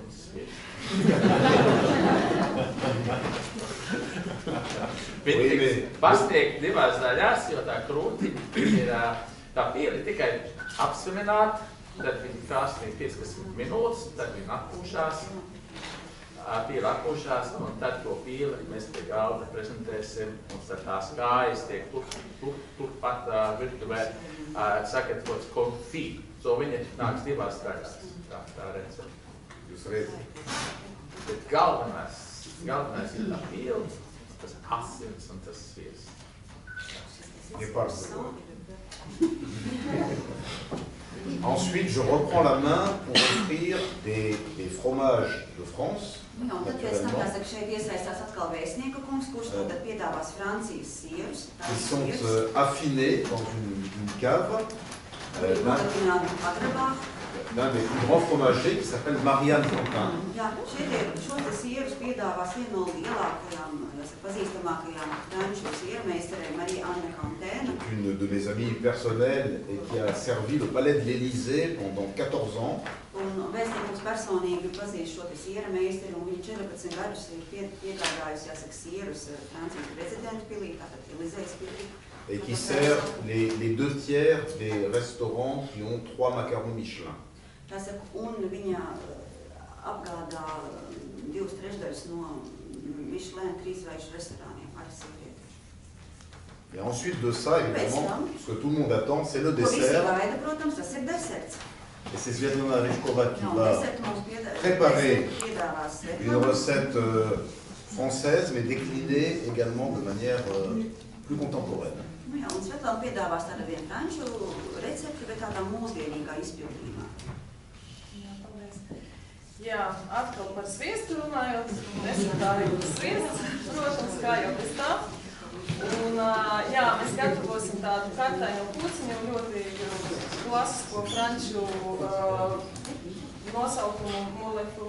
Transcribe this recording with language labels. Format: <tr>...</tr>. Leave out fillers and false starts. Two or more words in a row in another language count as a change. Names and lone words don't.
<lv>Bet pastiek 2 daļās, jo tā krūtiņa ir tā pīle tikai apsvilināt, tad viņa krāsnī 15 minūtes, tad viņa atpūšās, pīle atpūšās, un tad to pīli mēs pie galda prezentēsim, un tad tās kājas tiek turpat virtuvē sagatavots konfī. So viņa nāks 2 daļās, tā recepte. Jūs redzat. Bet galvenais ir tā pīle, tas asins un tas sviests.</lv> <fr>Ensuite, je reprends la main pour offrir des fromages de France. Qui sont affinés dans une cave. d'un des plus grands fromagers qui s'appelle Marianne Fontaine.</fr> <lv>Jā, šos sierus piedāvās viena no lielākajām, pazīstamākajām franču siermeistarēm, Marie-Anne Fontaine.</lv> <fr>Une de mes amies personnelles et qui a servi le palais de l'Élysée pendant 14 ans.</fr> <lv>Un vēstniekums personīgi pazīst šo siermeistari, un viņa 14 gadus ir piegādājusi, jāsaka, sierus Francijas prezidenta pilī, tātad Élysées pilī.</lv> <fr>Et qui sert les 2/3 des restaurants qui ont 3 macarons Michelin.</fr> <lv>Jāsaka, un viņa apgādā 2/3 no Michelin 3-zvaigžņu restorāniem ar sievieti.</lv> <fr>Et ensuite de ça, évidemment, ce que tout le monde attend, c'est le dessert.</fr> <lv>Protams, tas ir deserts.</lv> <fr>Et c'est Svetlana Ryzhkova qui va préparer une recette française, mais déclinée également de manière plus contemporaine.</fr> <lv>Jā, un Svetlana piedāvās tādu vienu franču recepti, bet tādā mūsdienīgā izpildījumā. Jā, atkal par sviestu runājot, nesatārību sviests, protams, kā jau bez tā. Un, jā, mēs gatavosim tādu kartaino puciņu, ļoti klasisko franču nosaukumu molekulē.</lv>